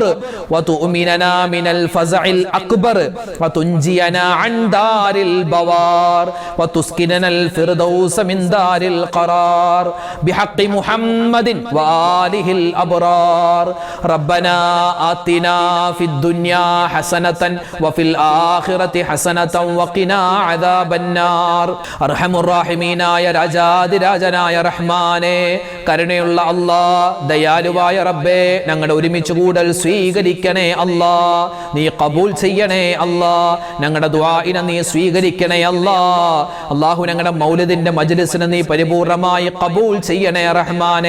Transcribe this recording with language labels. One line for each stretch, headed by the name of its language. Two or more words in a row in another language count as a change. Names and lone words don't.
Arabic: وتؤمننا من الفزع الأكبر وتنجينا عن دار البوار وتسكننا الفردوس من دار القرار بحق محمد وآله الأبرار ربنا آتنا في الدنيا حسنة وفي الآخرة حسنة وقنا عذاب النار أرحم الراحمين يا
Malayalam: രാജാതിരാജനായ റഹ്മാനെ, കരുണയുള്ള അല്ലാ, ദയാലുവായ റബ്ബേ, ഞങ്ങളുടെ ഒരുമിച്ച് കൂടൽ സ്വീകരിക്കണേ അല്ലാ, നീ കബൂൽ ചെയ്യണേ അല്ലാ, ഞങ്ങളുടെ ദുആഇനെ നീ സ്വീകരിക്കണേ അല്ലാ. അല്ലാഹു ഞങ്ങളുടെ മൗലിദിന്റെ മജ്ലിസിനെ നീ പരിപൂർണമായി കബൂൽ ചെയ്യണേ റഹ്മാനെ.